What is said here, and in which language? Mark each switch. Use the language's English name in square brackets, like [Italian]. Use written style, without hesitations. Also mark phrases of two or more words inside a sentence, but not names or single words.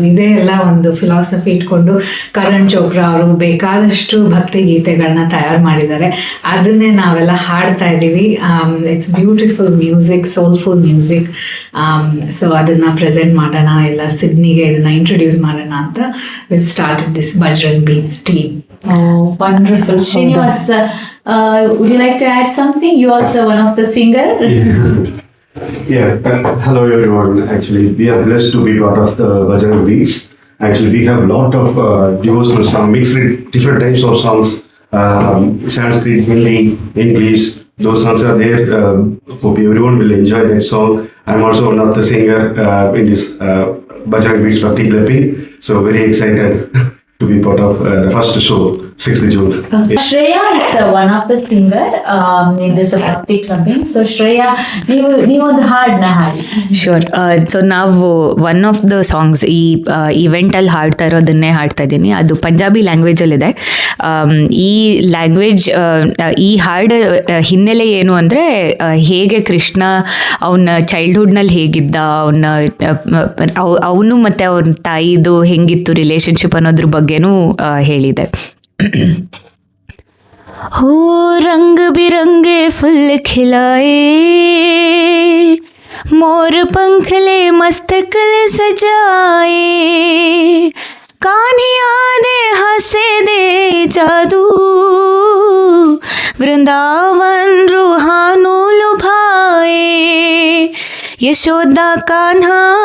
[Kannada] ಇದೇ ಎಲ್ಲ ಒಂದು ಫಿಲಾಸಫಿ ಇಟ್ಕೊಂಡು ಕರಣ್ ಚೋಪ್ರಾ ಅವರು ಬೇಕಾದಷ್ಟು ಭಕ್ತಿ ಗೀತೆಗಳನ್ನ ತಯಾರು ಮಾಡಿದ್ದಾರೆ. ಅದನ್ನೇ ನಾವೆಲ್ಲ ಹಾಡ್ತಾ ಇದ್ದೀವಿ. [English] It's beautiful music, soulful music. [Kannada] ಸೊ ಅದನ್ನು ಪ್ರೆಸೆಂಟ್ ಮಾಡೋಣ, ಎಲ್ಲ ಸಿಡ್ನಿಗೆ ಇದನ್ನು ಇಂಟ್ರೊಡ್ಯೂಸ್ ಮಾಡೋಣ ಅಂತ [English] we started this Bajrang Beats team. Oh, wonderful. Srinivas, would you like to add something? You also one of the singer. Yeah, hello everyone. Actually, we are blessed to be part of the Bajrang Beats. Actually, we have a lot of devotional songs, mixed with different types of songs, Sanskrit, Hindi, English. Those songs are there. Hope everyone will enjoy that song. I'm also one of the singer in this Bajrang Beats Bhakti Clubbing. So very excited to be part of the first show, 6th June. Yes. Shreya is one of the singer in this Bhakti Clubbing. So Shreya, [Kannada] ನೀವು ಒಂದು ಹಾಡನ್ನ ಹಾಡಿ. ಶ್ಯೂರ್. ಸೊ ನಾವು [English] one of the songs [Kannada] ಈ ಇವೆಂಟಲ್ಲಿ ಹಾಡ್ತಾ ಇರೋದನ್ನೇ ಹಾಡ್ತಾ ಇದ್ದೀನಿ. ಅದು ಪಂಜಾಬಿ ಲ್ಯಾಂಗ್ವೇಜಲ್ಲಿದೆ. ಈ ಲ್ಯಾಂಗ್ವೇಜ್, ಈ ಹಾಡು ಹಿನ್ನೆಲೆ ಏನು ಅಂದರೆ, ಹೇಗೆ ಕೃಷ್ಣ ಅವನ ಚೈಲ್ಡ್ಹುಡ್ನಲ್ಲಿ ಹೇಗಿದ್ದ, ಅವನು ಮತ್ತು ಅವ್ನ ತಾಯಿದು ಹೆಂಗಿತ್ತು ರಿಲೇಷನ್ಶಿಪ್ ಅನ್ನೋದ್ರ ಬಗ್ಗೆನೂ ಹೇಳಿದೆ. [Punjabi] ਹੋ ਰੰਗ ਬਿਰੰਗੇ ਫੁੱਲ ਖਿਲਾਏ, ਮੋਰ ਪੰਖਲੇ ਮਸਤਕਲ ਸਜਾਏ, ਕਾਨ੍ਹਿਆ ਦੇ ਹੱਸੇ ਦੇ ਜਾਦੂ, ਵ੍ਰਿੰਦਾਵਨ ਰੂਹਾਨੂੰ ਲੁਭਾਏ, ਯਸ਼ੋਦਾ ਕਾਨ੍ਹਾ